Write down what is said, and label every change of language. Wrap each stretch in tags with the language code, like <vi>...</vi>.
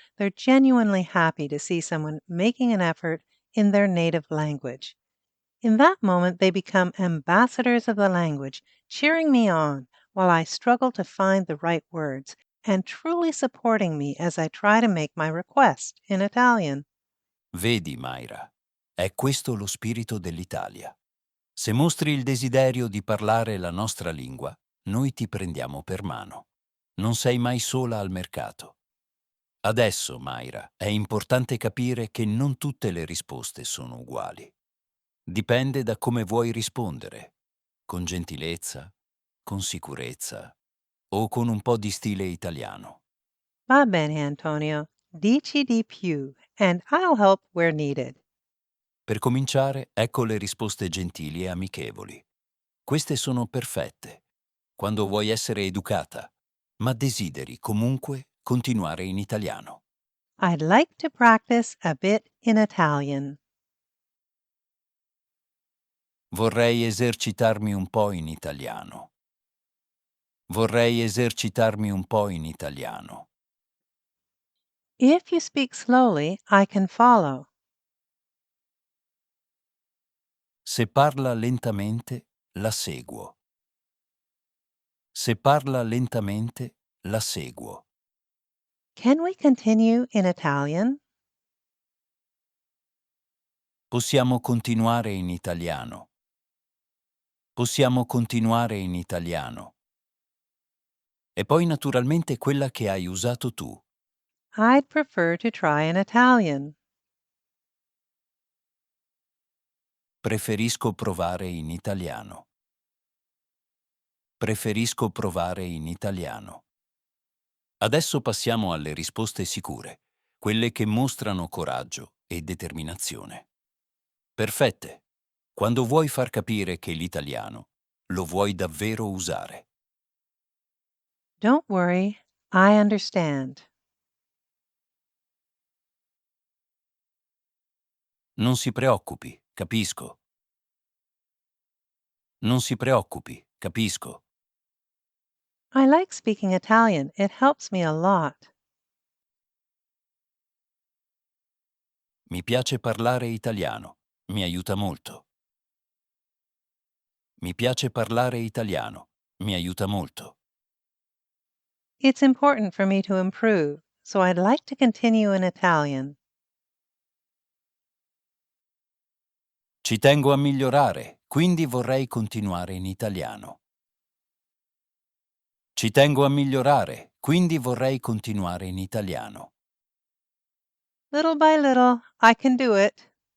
<en>They're genuinely happy to see someone making an effort in their native language. In that moment, they become ambassadors of the language, cheering me on while I struggle to find the right words and truly supporting me as I try to make my request in Italian.</en> <it>Vedi, Mayra, è questo lo spirito dell'Italia. Se mostri il desiderio di parlare la nostra lingua, noi ti prendiamo per mano. Non sei mai sola al mercato. Adesso, Mayra, è importante capire che non tutte le risposte sono uguali. Dipende da come vuoi rispondere, con gentilezza, con sicurezza o con un po' di stile italiano. Va bene, Antonio. Dici di più,</it> <en>and I'll help where needed.</en> <it>Per cominciare, ecco le risposte gentili e amichevoli. Queste sono perfette, quando vuoi essere educata, ma desideri comunque continuare in italiano.</it> <en>I'd like to practice a bit in Italian.</en> <it>Vorrei esercitarmi un po' in italiano. Vorrei esercitarmi un po' in italiano.</it> <en>If you speak slowly, I can follow.</en> <it>Se parla lentamente, la seguo. Se parla lentamente, la seguo.</it> <en>Can we continue in Italian?</en> <it>Possiamo continuare in italiano. Possiamo continuare in italiano. E poi naturalmente quella che hai usato tu.</it> <en>I'd prefer to try in Italian.</en> <it>Preferisco provare in italiano. Preferisco provare in italiano. Adesso passiamo alle risposte sicure, quelle che mostrano coraggio e determinazione. Perfette. Quando vuoi far capire che l'italiano lo vuoi davvero usare.</it> <en>Don't worry, I understand.</en> <it>Non si preoccupi, capisco. Non si preoccupi, capisco.</it> <en>I like speaking Italian. It helps me a lot.</en> <it>Mi piace parlare italiano. Mi aiuta molto. Mi piace parlare italiano. Mi aiuta molto.</it> <en>It's important for me to improve, so I'd like to continue in Italian.</en> <it>Ci tengo a migliorare, quindi vorrei continuare in italiano. Ci tengo a migliorare, quindi vorrei continuare in italiano.</it> <en>Little by little, I can do it.</en>